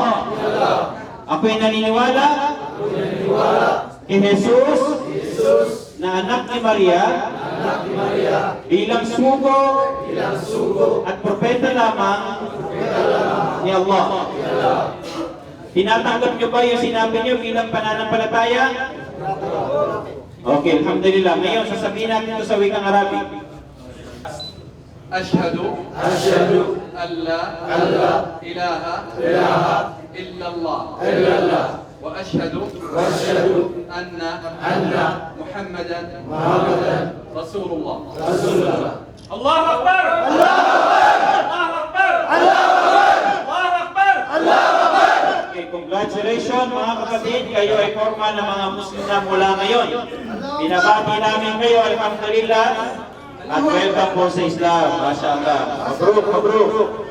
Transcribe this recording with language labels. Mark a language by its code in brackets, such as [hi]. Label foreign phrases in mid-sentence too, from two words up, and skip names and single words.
[tl] Ako'y naniniwala kay Jesus na anak ni Maria bilang sugo at propeta lamang ni Allah. Tinatanggap nyo ba yung sinabi nyo bilang pananampalataya? Okay, alhamdulillah. Ngayon, sasabihin natin ito sa wikang Arabic. [ar] أشهد أن لا إله إلا الله وأشهد أن محمدا رسول الله. الله أكبر. الله أكبر. الله أكبر. [tl] Okay, congratulations mga kapatid. Kayo ay formal na mga Muslim na mula ngayon. Binabati namin kayo, alhamdulillah. At welcome po sa Islam. [ar] ما شاء الله. مبروك، مبروك.